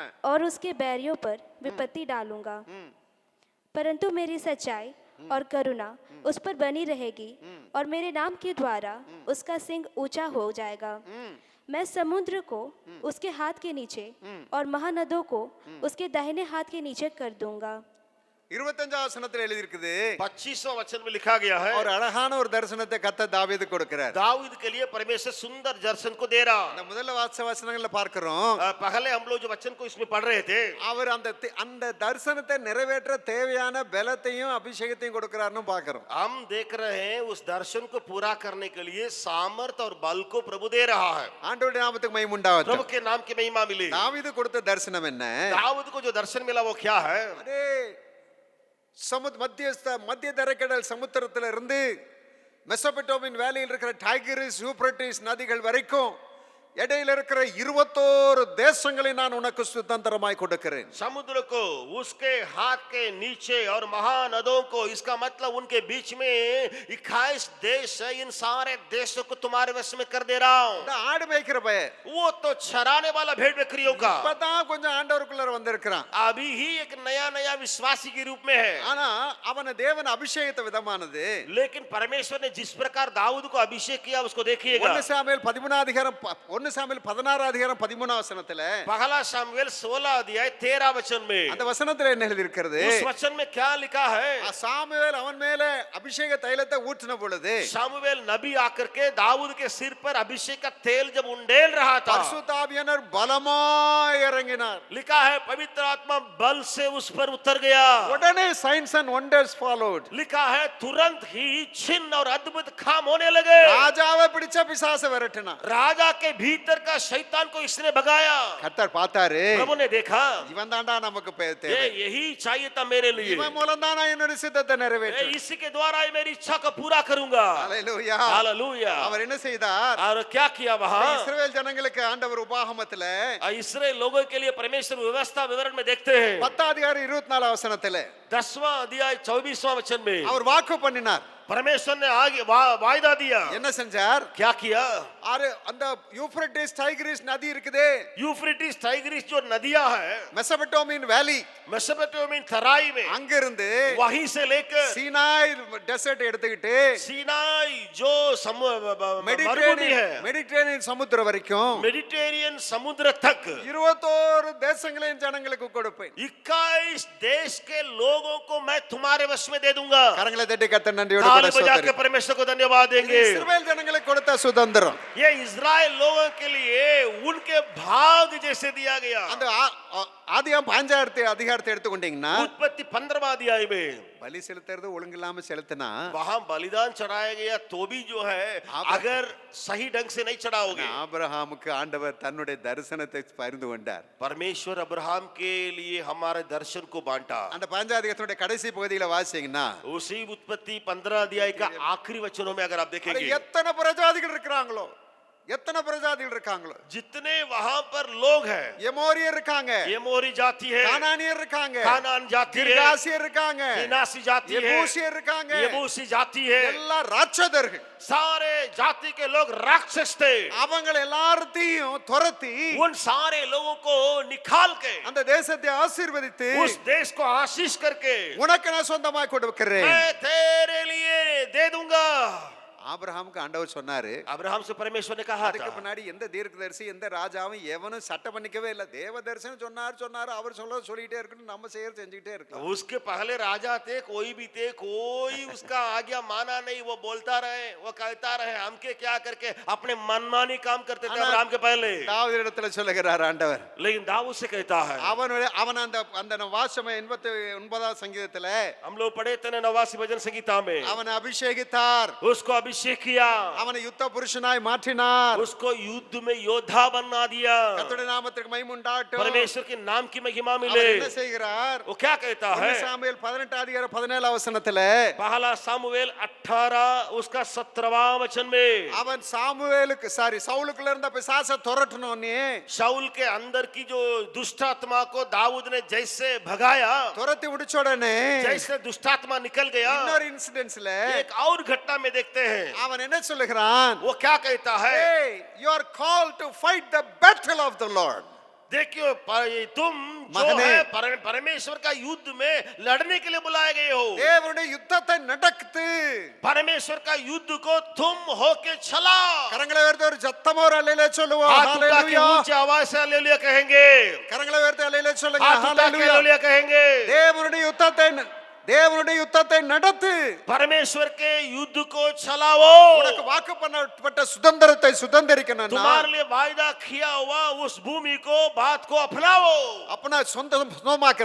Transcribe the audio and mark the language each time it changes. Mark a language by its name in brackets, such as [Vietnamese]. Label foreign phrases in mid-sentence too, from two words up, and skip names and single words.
[Hindi] और उसके बैरियों पर विपत्ति डालूंगा। परंतु मेरी सच्चाई और करुणा उस पर बनी रहेगी और मेरे नाम के द्वारा उसका सिंग ऊंचा हो जाएगा। मैं समुद्र को उसके हाथ के नीचे और महानदों को उसके दाहिने हाथ के नीचे कर दूंगा। [Tamil] 25வது வசனத்துல எழுதியிருக்குது. [Hindi] 25वां वचन में लिखा गया है, [Tamil] ஒரு அழகான ஒரு தரிசனத்தை கர்த்தர் தாவீதுக்கு கொடுக்கிறார். [Hindi] दाऊद के लिए परमेश्वर सुंदर दर्शन को दे रहा। [Tamil] இந்த முதல்ல வசனங்கள்ல பார்க்கிறோம், [Hindi] पहले हम लोग जो वचन को इसमें पढ़ रहे थे, [Tamil] அவர் அந்த தரிசனத்தை நிறைவேற்ற தேவையான பலத்தையும் அபிஷேகத்தையும் கொடுக்கிறார்னு பார்க்கிறோம். [Hindi] हम देख रहे हैं उस दर्शन को पूरा करने के लिए सामर्थ और बल को प्रभु दे रहा है। [Tamil] ஆண்டவருடைய நாமத்துக்கு மகிமை உண்டாகட்டும். [Hindi] प्रभु के नाम की महिमा मिले। [Tamil] தாவீது கொடுத்த தரிசனம் என்ன? [Hindi] दाऊद को जो दर्शन मिला वो क्या है? [Tamil] அரே மத்திய தரைக்கடல் சமுத்திரத்துல இருந்து மெசபடோமியன் வேலியில் இருக்கிற டைகிரிஸ் யூப்ரட்டிஸ் நதிகள் வரைக்கும் இடையில இருக்கிற 21 தேசங்களை நான் உனக்கு சுதந்திரமாய் கொடுக்கிறேன். [Hindi] समुद्र को उसके हाथ के नीचे और महानदों को, इसका मतलब उनके बीच में 21 देश है, इन सारे देशों को तुम्हारे वश में कर दे रहा हूं. [Tamil] இந்த ஆடு மேய்க்கிற பையன் [Hindi] वो तो चराने वाला भेड़ बकरियों का [Tamil] இப்பதான் கொஞ்சம் ஆண்டவருக்குள்ள வந்திருக்கிறான். [Hindi] अभी ही एक नया नया विश्वासी के रूप में है. [Tamil] ஆனா அவன தேவன் அபிஷேகித்த விதமானது [Hindi] लेकिन परमेश्वर ने जिस प्रकार दाऊद को अभिषेक किया उसको देखिएगा. [Tamil] 1 சாமுவேல் 13 அதிகாரம் 1 சாமுவேல் 16 அதிகாரம் 13 வசனத்துல [Hindi] पहला शमूएल 16 अध्याय 13 वचन में, [Tamil] அந்த வசனத்துல என்ன எழுதி இருக்கிறது? [Hindi] उस वचन में क्या लिखा है? [Tamil] சாமுவேல் அவன் மேல அபிஷேக தைலத்தை ஊற்றின பொழுது [Hindi] शमूएल नबी आकर के दाऊद के सिर पर अभिषेक का तेल जब उंडेल रहा था, [Tamil] பரிசுத்த ஆவியானவர் பலமாய் இறங்கினார். [Hindi] लिखा है पवित्र आत्मा बल से उस पर उतर गया. [English] உடனே signs and wonders followed. [Hindi] लिखा है तुरंत ही चिन्ह और अद्भुत काम होने लगे. [Tamil] ராஜாவை பிடிச்ச பிசாசை விரட்டினார். [Hindi] राजा के भीतर का शैतान को इसने भगाया. [Tamil] கர்த்தர் பார்த்தாரு, [Hindi] प्रभु ने देखा [Tamil] இவன் தான்டா நமக்கு [Hindi] ये [Tamil] தேவை, [Hindi] यही चाहिए था मेरे लिए, [Tamil] இவன் மூலம் தான் நான் என்னுடைய சித்தத்தை நிறைவேற்றுவேன். [Hindi] इसी के द्वारा ये मेरी इच्छा को पूरा करूंगा. [Tamil] ஹalleluya. [Hindi] हालेलुया. [Tamil] அவர் என்ன செய்தார்? [Hindi] और क्या किया वहां? [Tamil] இஸ்ரவேல் ஜனங்களுக்கு ஆண்டவர் உபாகமத்துல [Hindi] इसराइल लोगों के लिए परमेश्वर व्यवस्था विवरण में देखते हैं [Tamil] 10 அதிகாரம் 24 வசனத்துல [Hindi] 10वां अध्याय 24वां वचन में [Tamil] அவர் வாக்கு பண்ணினார். [Hindi] परमेश्वर ने आगे वायदा दिया. [Tamil] என்ன செஞ்சார்? [Hindi] क्या किया? [Tamil] அந்த யூப்ரட்டிஸ் டைகிரிஸ் நதி இருக்குதே, [Hindi] यूफ्रेटिस टाइग्रिस जो नदियां है [Tamil] மெசபடோமியன் வேலி, [Hindi] मेसोपोटामिया तराई में, [Tamil] அங்கிருந்து [Hindi] वहीं से लेकर [Tamil] சீனாய் டெசர்ட் எடுத்துக்கிட்டு [Hindi] सीनाई जो मरुभूमि है, [Tamil] மெடிட்டரேனியன் சமுத்திரம் வரைக்கும் [Hindi] मेडिटेरियन समुद्र तक [Tamil] 21 தேசங்களின் ஜனங்களுக்கு கொடுப்பேன். [Hindi] 21 देश के लोगों को मैं तुम्हारे वश में दे दूंगा. [Tamil] கரங்களை தட்டி கர்த்தர் நன்றியோடு [Hindi] ताली [Tamil] கூட [Hindi] बजा के [Tamil] ஸ்தோத்திரம். [Hindi] परमेश्वर को धन्यवाद [Tamil] இது [Hindi] देंगे. [Tamil] இஸ்ரவேல் ஜனங்களுக்கு கொடுத்த சுதந்திரம். [Hindi] ये इजराइल लोगों के लिए उनके भाग जैसे दिया गया. [Tamil] அந்த ஆதியாம் 5 அதிகாரத்தை எடுத்துக்கொண்டீங்கன்னா [Hindi] उत्पत्ति 15वां अध्याय में [Tamil] பலி செலுத்துறது ஒழுங்கில்லாம செலுத்தினா [Hindi] वहां बलिदान चढ़ाया गया तो भी जो है अगर सही ढंग से नहीं चढ़ाओगे, [Tamil] ஆபிரகாமுக்கு ஆண்டவர் தன்னுடைய தரிசனத்தை பகிர்ந்து கொண்டார். [Hindi] परमेश्वर अब्राहम के लिए हमारे दर्शन को बांटा. [Tamil] அந்த 5 அதிகாரத்துடைய கடைசி பகுதியில வாசிங்கன்னா [Hindi] उसी उत्पत्ति 15 अध्याय का आखिरी वचनों में अगर आप देखेंगे, [Tamil] எத்தனை பிரஜாதிகள் இருக்காங்களோ, எத்தனை பிரஜாதிகள் இருக்காங்களோ, [Hindi] जितने वहां पर लोग हैं, [Tamil] எமோரியர் இருக்காங்க, [Hindi] एमोरी जाति है, [Tamil] கானானியர் இருக்காங்க, [Hindi] कानान जाति है, [Tamil] கிர்காசியர் இருக்காங்க, [Hindi] फिनासी जाति है, [Tamil] எபூசியர் இருக்காங்க, [Hindi] यबूसी जाति है, [Tamil] எல்லா ராட்சதர்கள். [Hindi] सारे जाति के लोग राक्षस थे. [Tamil] அவங்க எல்லாரையும் துரத்தி [Hindi] उन सारे लोगों को निकाल के [Tamil] அந்த தேசத்தை ஆசீர்வதித்து [Hindi] उस देश को आशीष करके [Tamil] உனக்கு நான் சொந்தமாய் கொடுக்கிறேன். [Hindi] मैं तेरे लिए दे दूंगा. [Tamil] ஆபிரகாமுக்கு ஆண்டவர் சொன்னாரு. [Hindi] अब्राहम से परमेश्वर ने कहा [Tamil] அதுக்கு [Hindi] था, [Tamil] முன்னாடி எந்த தீர்க்கதரிசி எந்த ராஜாவும் எவனும் சட்டம் பண்ணிக்கவே இல்லை. தேவ தரிசனம் சொன்னார் அவர் சொல்லிட்டே இருக்கணும், நம்ம செஞ்சுக்கிட்டே இருக்கலாம். [Hindi] उसके पहले राजा थे, कोई भी थे, कोई उसका आज्ञा माना नहीं, वो बोलता रहे, वो कहता रहे, हम के क्या करके अपने मनमानी काम करते थे अब्राहम के पहले. [Tamil] தாவீது இடத்துல சொல்லுகிறார் ஆண்டவர். [Hindi] लेकिन दाऊद से कहता है, [Tamil] அவன் அந்த வாசம் 89 சங்கீதத்துல [Hindi] हम लोग पढ़े थे 89 भजन संगीता में, [Tamil] அவனை அபிஷேகித்தார், [Hindi] उसको अभिषेक किया, [Tamil] அவனை யுத்த புருஷனாய் மாற்றினார். [Hindi] उसको युद्ध में योद्धा बना दिया. [Tamil] கர்த்தருடைய நாமத்துக்கு மகிமை உண்டாகட்டும். [Hindi] परमेश्वर के नाम की महिमा [Tamil] அவர் [Hindi] मिले. [Tamil] என்ன செய்கிறார்? [Hindi] वो क्या कहता है? [Tamil] சாமுவேல் 18 அதிகாரம் 17 வசனத்துல [Hindi] पहला सामुएल 18 उसका 17वां वचन में, [Tamil] அவன் சவுலுக்குள்ள இருந்த பிசாசை துரட்டணும்னே [Hindi] शाऊल के अंदर की जो दुष्ट आत्मा को दाऊद ने जैसे भगाया, [Tamil] துரத்தி முடிச்ச உடனே [Hindi] जैसे दुष्ट आत्मा निकल गया, [Tamil] இன்னொரு இன்சிடென்ட்ஸ்ல [Hindi] एक और घटना में देखते हैं. [Tamil] அவன் என்ன சொல்லுகிறான்? [Hindi] वो क्या कहता है? [English] Hey, you are called to fight the battle of the Lord. [Hindi] देखियो तुम जो मगने, है परमेश्वर का युद्ध में लड़ने के लिए बुलाए गए हो. [Tamil] தேவனுடைய யுத்தத்தை நடத்து. [Hindi] परमेश्वर का युद्ध को तुम होके चला. [Tamil] கரங்களை உயர்த்தி ஒரு சத்தமா ஒரு அல்லேலூயா சொல்லுவோம். [Hindi] हाथ उठा के [Tamil] ஹalleluya. [Hindi] ऊंची आवाज से हालेलुया कहेंगे. [Tamil] கரங்களை உயர்த்தி அல்லேலூயா சொல்லுங்க. [Hindi] हाथ उठा के [Tamil] ஹalleluya. [Hindi] हालेलुया कहेंगे. [Tamil] தேவனுடைய யுத்தத்தை நடத்து. [Hindi] परमेश्वर के युद्ध को चलाओ. [Tamil] உனக்கு வாக்கு பண்ணப்பட்ட சுதந்திரத்தை சுதந்திரிக்கணும். [Hindi] तुम्हारे लिए वायदा किया हुआ उस भूमि को, बात को अपनाओ.